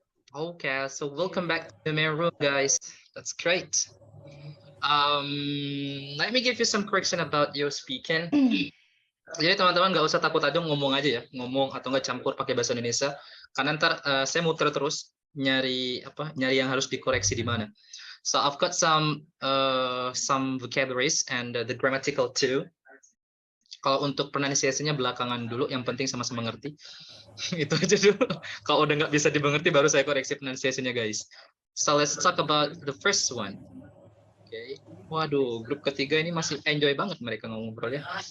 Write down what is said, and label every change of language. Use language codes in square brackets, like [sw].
[en] Okay, so welcome back to the main room, guys. That's great. Let me give you some correction about your speaking. [id] Jadi teman-teman nggak usah takut aja ngomong aja ya, ngomong atau nggak campur pakai bahasa Indonesia. Karena ntar saya muter terus nyari yang harus dikoreksi di mana. [en] So I've got some vocabularies and the grammatical too. [id] Kalau untuk pronunciation-nya belakangan dulu, yang penting sama-sama ngerti. Itu aja dulu. Kalau udah nggak bisa dimengerti, baru saya koreksi pronunciation-nya, guys. [en] So let's talk about the first one. Okay. [id] Waduh, grup ketiga ini masih enjoy banget mereka ngobrol ya.